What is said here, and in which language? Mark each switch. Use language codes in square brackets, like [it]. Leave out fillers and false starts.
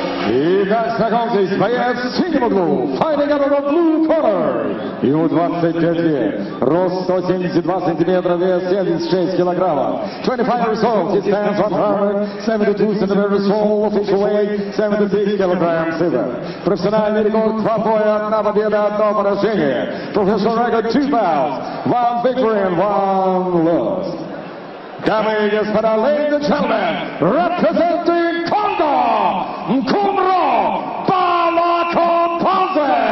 [en] Илья Сагонзис, [ru] боец в синем углу, [en] fighting out of the blue corner. [ru] Ему 25 лет, рост 172 сантиметра, вес 76 килограммов. [en] 25 years old, he stands 172 centimeters tall, official weight 76 килограмм silver. [ru] Профессиональный рекорд 2 боя, 1 победа, 1 поражение. [en] Professional record 2 bouts, 1 victory and 1 loss. [ru] Дамы и господа, [en] ladies and gentlemen, representing Congo, Nkumro Balakonpanze.